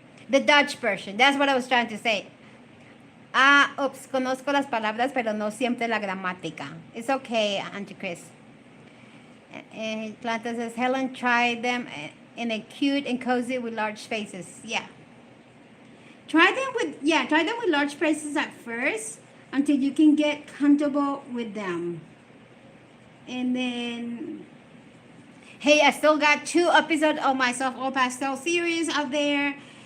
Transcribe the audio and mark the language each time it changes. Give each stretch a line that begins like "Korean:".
English: The Dutch version. That's what I was trying to say.
Spanish: Oops, conozco las palabras, pero no siempre la gramática.
English: It's okay, Auntie Chris. Planta says, Helen tried them in a cute and cozy with large spaces. Yeah. Try them with large spaces at first until you can get comfortable with them. And then, hey, I still got 2 episodes of my soft oil pastel series out there.